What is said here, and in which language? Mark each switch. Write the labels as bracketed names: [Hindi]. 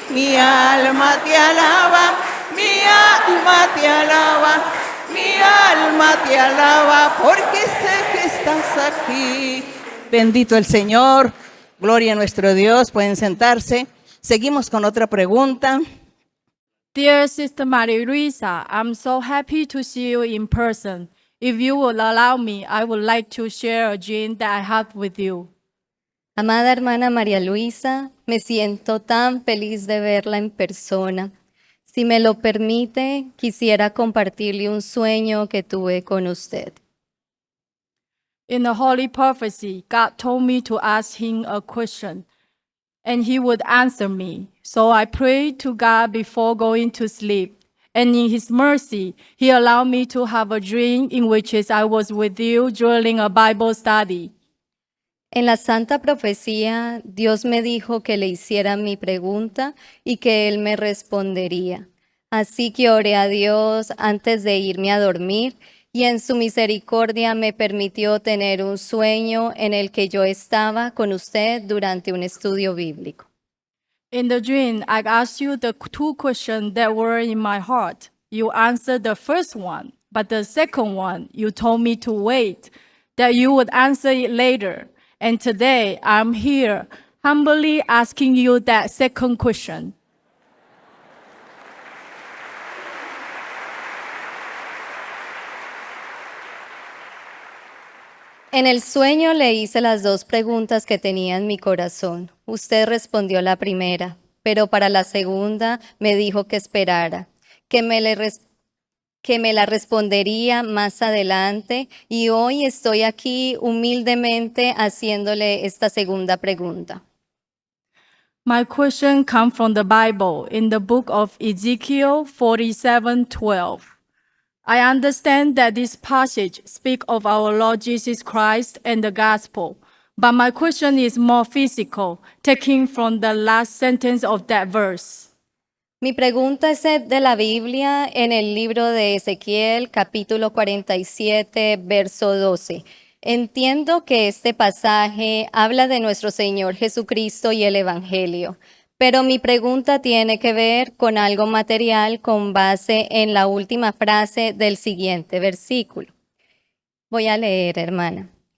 [Spanish] Mi alma te alaba, mi alma te alaba, mi alma te alaba, porque sé que estás aquí. Bendito el Señor, gloria a nuestro Dios. Pueden sentarse. Seguimos con otra pregunta. [English] Dear Sister Maria Luisa, I'm so happy to see you in person. If you will allow me, I would like to share a dream that I had with you. [Spanish] Amada hermana María Luisa, me siento tan feliz de verla en persona. Si me lo permite, quisiera compartirle un sueño que tuve con usted. [English] In the Holy Prophecy, God told me to ask him a question, and he would answer me. So I prayed to God before going to sleep. And in his mercy, he allowed me to have a dream in which I was with you during a Bible study. [Spanish] En la Santa Profecía, Dios me dijo que le hiciera mi pregunta y que Él me respondería. Así que oré a Dios antes de irme a dormir y en su misericordia me permitió tener un sueño en el que yo estaba con usted durante un estudio bíblico. [English] In the dream, I asked you the two questions that were in my heart. You answered the first one, but the second one, you told me to wait, that you would answer it later. And today, I'm here humbly asking you that second question. [Spanish] En el sueño le hice las dos preguntas que tenía en mi corazón. Usted respondió la primera, pero para la segunda me dijo que esperara, que me la respondería más adelante, y hoy estoy aquí humildemente haciéndole esta segunda pregunta. [English] My question comes from the Bible in the book of Ezekiel 47:12. I understand that this passage speaks of our Lord Jesus Christ and the gospel, but my question is more physical, taking from the last sentence of that verse. [Spanish] Mi pregunta es de la Biblia en el libro de Ezequiel, capítulo 47, verso 12. Entiendo que este pasaje habla de nuestro Señor Jesucristo y el Evangelio, pero mi pregunta tiene que ver con algo material con base en la última frase del siguiente versículo. Voy a leer, hermana.